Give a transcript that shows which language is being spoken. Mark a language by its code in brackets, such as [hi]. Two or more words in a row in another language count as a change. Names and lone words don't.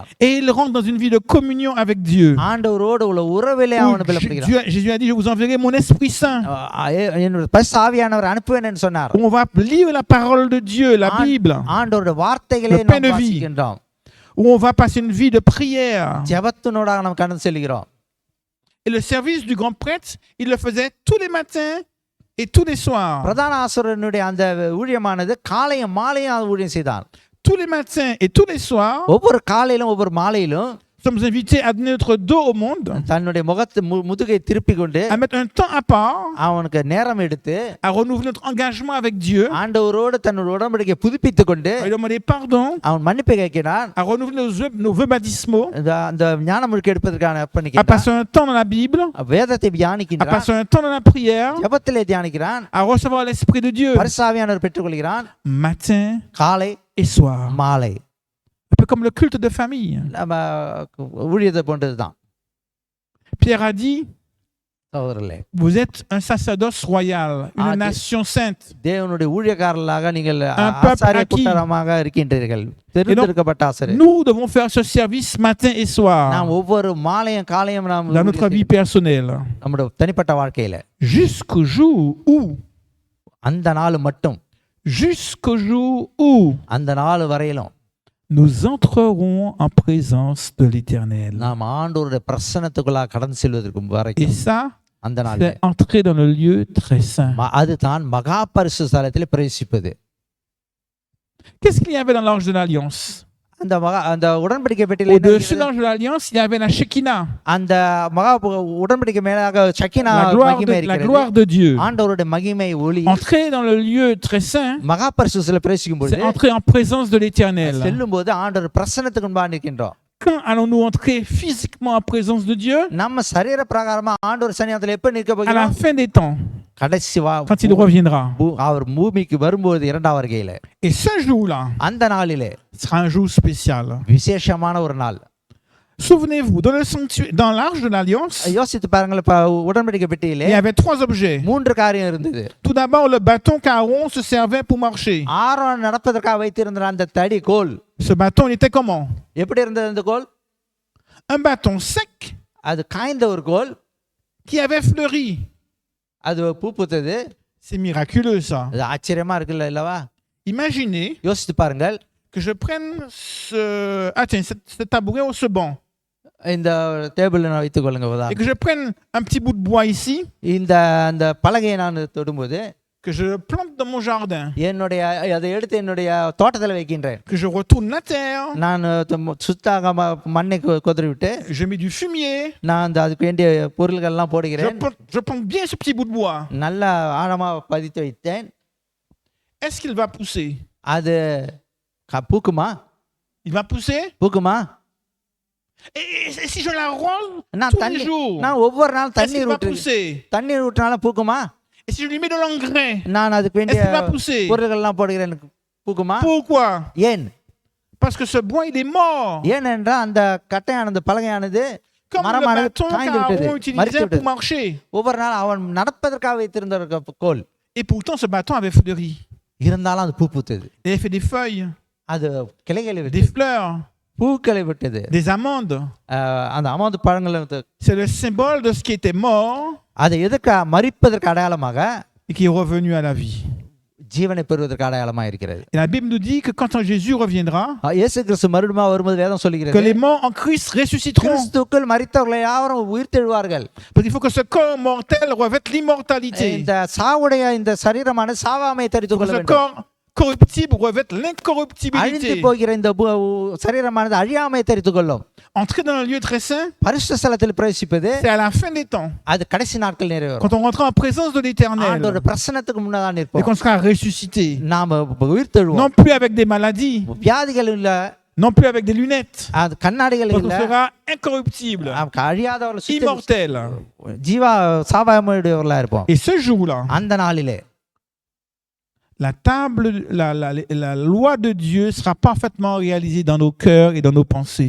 [fr] Et il rentre dans une vie de communion avec Dieu. [ta] ஆண்டவரோடு உள்ள உறவிலே அவன் பலப்படுகிறார். [fr] Jésus a dit, je vous enverrai mon Esprit Saint. [ta] என்னுடைய பரிசுத்த ஆவியானவர் அனுப்புவேன் என்று சொன்னார். [fr] On va lire la parole de Dieu, la Bible, [ta] ஆண்டவருடைய வார்த்தைகளை [fr] Le pain [ta] நாம் [fr] de vie. [ta] வாசிக்கின்றோம். [fr] où on va passer une vie de prière. [ta] ஜெபத்தினூடாக நாம் கடந்து செல்கிறோம். [fr] Et le service du grand prêtre, il le faisait tous les matins et tous les soirs. [ta] பிரதான ஆசாரியனுடைய அந்த ஊழியமானது காலையும் மாலையும் ஊழியம் செய்தான். [fr] Tous les matins et tous les soirs, [ta] ஒவ்வொரு காலையிலும் ஒவ்வொரு மாலையிலும் [fr] nous sommes invités à donner notre dos au monde, [ta] தன்னுடைய முகத்தை முதுகை திருப்பி கொண்டு [fr] à mettre un temps à part, [ta] அவனுக்கு நேரம் எடுத்து [fr] à renouveler notre engagement avec Dieu, [ta] ஆண்டவரோடு தன்னுடைய உடன்படிக்கையை புதுப்பித்துக் கொண்டு [fr] à lui demander pardon, [ta] அவன் மன்னிப்பை கேட்கிறான். [fr] à renouveler nos vœux baptismaux, [ta] அந்த ஞான முழுக்க எடுப்பதற்கான [fr] à [ta] அர்ப்பணிக்கிறான். [fr] passer un temps dans la Bible, [ta] வேதத்தை [fr] à [ta] தியானிக்கிறான். [fr] passer un temps dans la prière, [ta] ஜெபத்திலே தியானிக்கிறான். [fr] à recevoir l'Esprit de Dieu, [ta] பரிசுத்த ஆவியானவர் பெற்றுக்கொள்கிறான். [fr] matin [ta] காலை [fr] et soir. [ta] மாலை [fr] Un peu comme le culte de famille. [ta] நம்ம ஊழியத்தை போன்றதுதான். [fr] Pierre a dit, [ta] சகோதரர்களே, [fr] vous êtes un sacerdoce royal, une nation sainte. [ta] தேவனுடைய ஊழியக்காரர்களாக நீங்கள் [fr] peuple [ta] ஆசாரிய [fr] acquis. [ta] கூட்டமாக இருக்கின்றீர்கள். தெரிந்தெடுக்கப்பட்ட ஆசாரியர். [fr] Nous devons faire ce service matin et soir [ta] நாம் ஒவ்வொரு மாலையும் காலையும் நாம் [fr] dans notre vie personnelle, [ta] நம்முடைய தனிப்பட்ட வாழ்க்கையில [fr] jusqu'au jour où, [ta] அந்த நாள் மட்டும் [fr] jusqu'au jour où [ta] அந்த நாள் வரையிலும் [fr] nous entrerons en présence de l'Éternel. [ta] நாம் ஆண்டவருடைய பிரசன்னத்துக்குள்ளாக கடந்து செல்வதற்கு [fr] Et [ta] வரைக்கும் [fr] ça, [ta] அந்த நாள் [fr] c'est entrer dans le lieu très saint. [ta] அதுதான் மகா பரிசுத்த ஸ்தலத்தில் பிரவேசிப்பது. [fr] Qu'est-ce qu'il y avait dans l'Arche de l'Alliance? [ta] அந்த உடன்படிக்கை பெட்டியில என்ன [fr] Au-dessus de [ta] இருக்கிறது? [fr] l'Arche de l'Alliance, il y avait la Shekinah, [ta] அந்த மகா உடன்படிக்கை மேலாக சக்கினா [fr] la [ta] மகிமை [fr] la [ta] இருக்கிறது. [fr] gloire de Dieu. [ta] ஆண்டவருடைய மகிமை ஒளி [fr] Entrer dans le lieu très saint, [ta] மகா பரிசுத்தத்தில் பிரவேசிக்கும் [fr] c'est [ta] பொழுது [fr] entrer en présence de l'Éternel. [ta] செல்லும் போது ஆண்டவர் பிரசன்னத்துக்கு முன்பாக நிற்கின்றோம். [fr] Quand allons-nous entrer physiquement en présence de Dieu? [ta] நம்ம சரீர பிரகாரமா ஆண்டவர் சன்னிதானத்தில் எப்ப நிற்க [fr] À la [ta] போகிறோம்? [fr] fin des temps, [ta] கடைசி [fr] quand il reviendra. [ta] அவர் பூமிக்கு வரும்போது இரண்டாவது வருகையில [fr] Et ce jour-là [ta] அந்த நாளிலே [fr] sera un jour spécial. [ta] விசேஷமான ஒரு நாள். [fr] Souvenez-vous, dans le sanctuaire, dans l'Arche de l'Alliance, [ta] யோசித்து பாருங்கள், இப்ப உடன்படிக்கை பெட்டியிலே [fr] il y avait 3 objets. [ta] 3 காரியம் இருந்தது. [fr] Tout d'abord, le bâton qu'Aaron se servait pour marcher. [ta] ஆரோன் நடப்பதற்காக வைத்திருந்த அந்த தடி கோல் [fr] Ce bâton, il était comment? [ta] எப்படி இருந்தது? அந்த கோல் [fr] Un bâton sec [ta] அது காய்ந்த ஒரு கோல், [fr] qui avait fleuri. [ta] அது பூ பூத்தது. [fr] C'est miraculeux ça. [ta] அது ஆச்சரியமா இருக்குல்ல இல்லவா? [fr] Imaginez [ta] யோசித்து பாருங்கள், [fr] que je prenne ce tabouret ou ce banc. [ta] இந்த டேபிள் வைத்துக் கொள்ளுங்க [fr] et [ta] உதாரணம். [fr] que je prenne un petit bout de bois ici, [ta] இந்த அந்த பலகையை நான் தொடும்போது [fr] que je le plante dans mon jardin, [ta] என்னுடைய அதை எடுத்து என்னுடைய தோட்டத்தில் வைக்கின்றேன். [fr] que je retourne la terre, [ta] நான் சுத்தாக மண்ணை கொதறி விட்டு [fr] je mets du fumier, [ta] நான் அந்த அதுக்கு வேண்டிய பொருள்கள்லாம் போடுகிறேன். [fr] je plante bien ce petit bout de bois. [ta] நல்லா ஆழமாக பதித்து வைத்தேன். [fr] Est-ce qu'il va pousser? [ta] அது பூக்குமா? [fr] Il va pousser? [ta] பூக்குமா? [fr] Et si je l'arrose [ta] நான் [fr] tous les [ta] தண்ணி [fr] jours, [ta] நான் ஒவ்வொரு நாள் [fr] est-ce qu'il [ta] தண்ணீர் [fr] va [ta] ஊற்று [fr] pousser? [ta] தண்ணீர் ஊற்றினாலும் பூக்குமா? [fr] Et si je lui mets de l'engrais, [ta] நான் அதுக்கு வேண்டிய [fr] est-ce qu'il va pousser? [ta] பொருள்கள்லாம் போடுகிறேன், பூக்குமா? [fr] Pourquoi? [ta] ஏன்? [fr] Parce que ce bois, il est mort. [ta] ஏனென்றால் அந்த கட்டையானது பலகையானது [fr] Comme le [ta] மரமானது [fr] bâton [ta] காய்ந்து விட்டது, [fr] qu'Aaron utilisait [ta] மரித்து [fr] pour [ta] விட்டது. [fr] marcher. [ta] ஒவ்வொரு நாள் அவன் நடப்பதற்காக வைத்திருந்த கோல் [fr] Et pourtant, ce bâton avait fleuri. [ta] இருந்தாலும் அது பூ பூத்தது. [fr] Il avait fait des feuilles, [ta] அது கிளைகளை [fr] des [ta] விட்டது, [fr] fleurs, [ta] பூக்களை விட்டது. [fr] des amandes. [ta] அந்த அமாந்து பழங்களை [fr] C'est le symbole de ce qui était mort [ta] அதை எதுக்கு மரிப்பதற்கு அடையாளமாக [fr] et qui est revenu à la vie. [ta] ஜீவனை பெறுவதற்கு அடையாளமாக இருக்கிறது. [fr] Et la Bible nous dit que quand Jésus reviendra, [ta] இயேசு கிறிஸ்து மறுபடியும் வரும்போது வேதம் [fr] que [ta] சொல்லுகிறது [fr] les morts en Christ ressusciteront. [ta] கிறிஸ்துக்குள் மரித்தவர்கள் யாவரும் உயிர்த்தெழுவார்கள். [fr] Parce qu'il faut que ce corps mortel revête l'immortalité. [ta] இந்த சாவுடைய இந்த சரீரமான சாவாமை தரித்துக் கொள்ள [fr] Ce [ta] வேண்டும். [fr] corps corruptible revête [ta] அழிந்து [fr] l'incorruptibilité. [ta] போகிற இந்த சரீரமானது அழியாமை தரித்துக் கொள்ளும். [fr] Entrer dans le lieu très saint, [ta] பரிசுத்த ஸ்தலத்தில் பிரவேசிப்பது [fr] c'est à la fin des temps. [ta] அது கடைசி நாட்கள் நிறைவேறும். [fr] Quand on rentrera en présence de l'Éternel [ta] ஆண்டவர் பிரசன்னத்துக்கு முன்னதான் [fr] et [ta] நிற்போம். [fr] qu'on sera ressuscité. [ta] நாம உயிர்த்தெழுவோம். [fr] Non plus avec des maladies, [ta] வியாதிகள் இல்ல, [fr] non plus avec des lunettes. [ta] அது கண்ணாடிகள் [fr] Donc on [ta] இல்ல, [fr] sera incorruptible, [ta] அழியாதவர்கள் [fr] immortel. [ta] ஜீவா சாவாமையுடையவர்களா இருப்போம். [fr] Et ce jour-là, [ta] அந்த நாளிலே [fr] la loi de Dieu sera parfaitement réalisée dans nos cœurs et dans nos pensées.